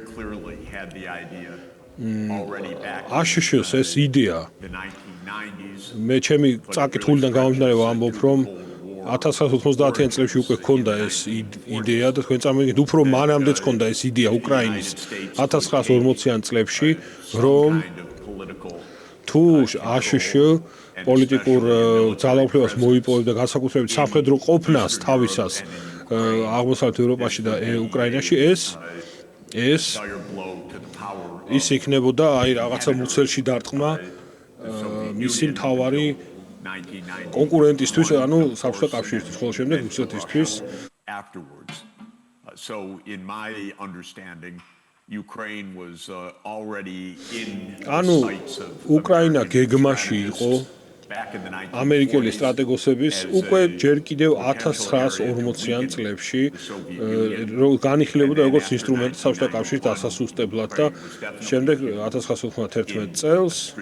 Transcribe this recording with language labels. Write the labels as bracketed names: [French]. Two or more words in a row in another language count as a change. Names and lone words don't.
[Georgian] აშშ-ს ეს იდეა მე ჩემი წაკითხულიდან გამომდინარე ვამბობ, რომ 1990-იან წლებში უკვე ჰქონდა ეს იდეა და თქვენ წარმოგიდგენთ, უფრო მანამდეც ჰქონდა ეს იდეა უკრაინის 1940-იან წლებში, რომ თუ აშშ პოლიტიკურ ძალაუფლებას მოიპოვებდა განსაკუთრებით სამხედრო ყოფნას თავისას აღმოსავლეთ ევროპაში და უკრაინაში ის იქნებოდა აი რაღაცა მუცელში დარტყმა მისი მთავარი კონკურენტისთვის, ანუ საბჭოთა კავშირისთვის, ხოლო შემდეგ რუსეთისთვის. [English] So in my understanding Ukraine was already in [Georgian] ანუ უკრაინა გეგმაში იყო ამერიკელი სტრატეგოსების უკვე ჯერ კიდევ 1940-იან წლებში განიხილებოდა როგორც ინსტრუმენტი საბჭოთა კავშირის დასასუსტებლად და შემდეგ 1991 წელს